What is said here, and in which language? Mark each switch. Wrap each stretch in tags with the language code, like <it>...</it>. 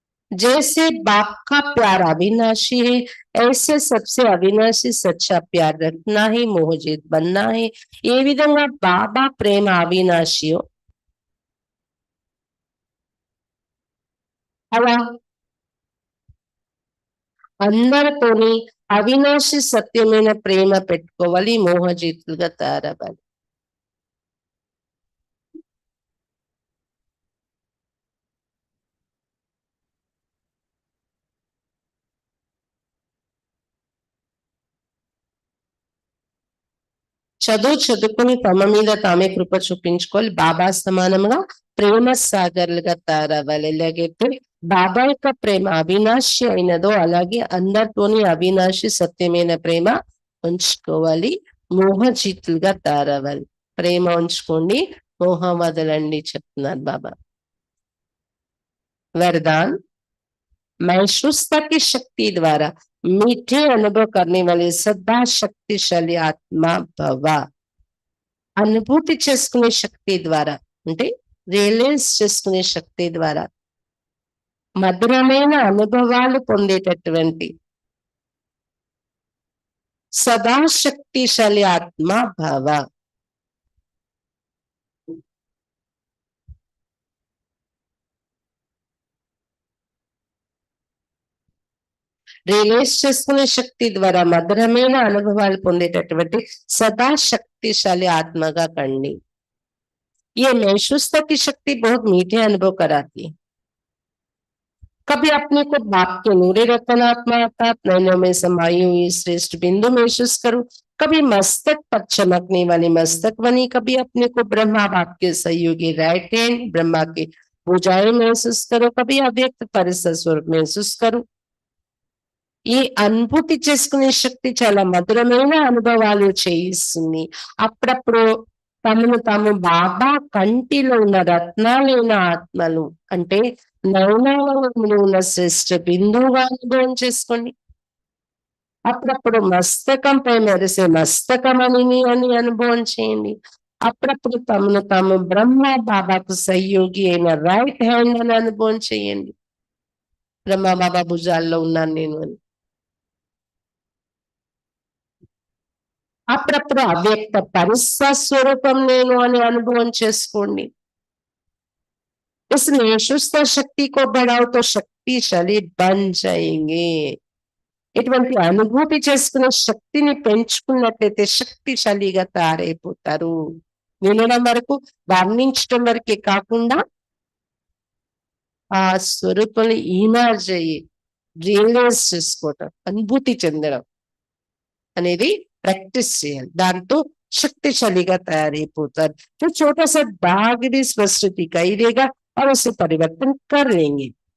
<hi>जैसे बाप का प्यार अविनाशी है, ऐसे सबसे अविनाशी सच्चा प्यार रखना है, मोहजित बनना है.</hi> <te>ఏ విధంగా బాబా ప్రేమ అవినాశియో అలా అందరితోని అవినాశి సత్యమైన ప్రేమ పెట్టుకోవాలి, మోహజితులుగా తయారవ్వాలి. చదువుకొని తమ మీద తామే కృప చూపించుకోవాలి. బాబా సమానంగా ప్రేమ సాగర్లుగా తయారవ్వాలి. ఎలాగైతే బాబా యొక్క ప్రేమ అవినాశి అయినదో అలాగే అందరితోని అవినాశి సత్యమైన ప్రేమ ఉంచుకోవాలి, మోహజితులుగా తయారవ్వాలి. ప్రేమ ఉంచుకోండి, మోహం వదలండి చెప్తున్నారు బాబా.</te> <hi>वरदान, महसूसता की शक्ति द्वारा मीठे अनुभव करने वाले सदा शक्तिशाली आत्मा भव.</hi> <te>అనుభూతి చేసుకునే శక్తి ద్వారా అంటే రియలైజ్ చేసుకునే శక్తి ద్వారా మధురమైన అనుభవాలు పొందేటటువంటి సదా శక్తిశాలి ఆత్మ భవ. రియలైజ్ చేసుకునే శక్తి ద్వారా మధురమైన అనుభవాలు పొందేటటువంటి సదా శక్తిశాలి ఆత్మగా కండి.</te> <hi>ये महसूसता की शक्ति बहुत मीठे अनुभव कराती है. कभी अपने को बाप के नूरे रतनात्मा अर्थात नैनों में समाई हुई श्रेष्ठ बिंदु महसूस करो. कभी मस्तक पर चमकने वाली मस्तक बनी, कभी अपने को ब्रह्मा बाप के सहयोगी राइट हैंड ब्रह्मा के भुजाएं महसूस करो, कभी अव्यक्त परिसर स्वरूप महसूस करो.</hi> <te>ఈ అనుభూతి చేసుకునే శక్తి చాలా మధురమైన అనుభవాలు చేయిస్తుంది. అప్పుడప్పుడు తమను తాము బాబా కంటిలో ఉన్న రత్నాలైన ఆత్మలు అంటే నయనాలలో ఉన్న శ్రేష్ఠ బిందువుగా అనుభవం చేసుకోండి. అప్పుడప్పుడు మస్తకంపై మెరిసే మస్తకమణిని అని అనుభవం చేయండి. అప్పుడప్పుడు తమను తాము బ్రహ్మ బాబాకు సహయోగి అయిన రైట్ హ్యాండ్ అని అనుభవం చేయండి. బ్రహ్మ బాబా భుజాల్లో ఉన్నాను నేను అని. అప్పుడప్పుడు అవ్యక్త పరిస్థ స్వరూపం నేను అని అనుభవం చేసుకోండి.</te> <hi>इसलिए सुस्त शक्ति को बढ़ाओ तो शक्तिशाली बन जाएंगे.</hi> <te>ఇటువంటి అనుభూతి చేసుకునే శక్తిని పెంచుకున్నట్లయితే శక్తిశాలిగా తయారైపోతారు. వినడం వరకు, వర్ణించడం వరకే కాకుండా ఆ స్వరూపాన్ని ఈనాజ్ అయ్యి రియలైజ్ చేసుకోవటం, అనుభూతి చెందడం అనేది ప్రాక్టీస్ చేయాలి. దాంతో शक्तिशालीగా తయారైపోతారు.</te> <hi>तो छोटा सा दाग भी स्पष्ट दिखाई देगा और उसे परिवर्तन कर लेंगे.</hi>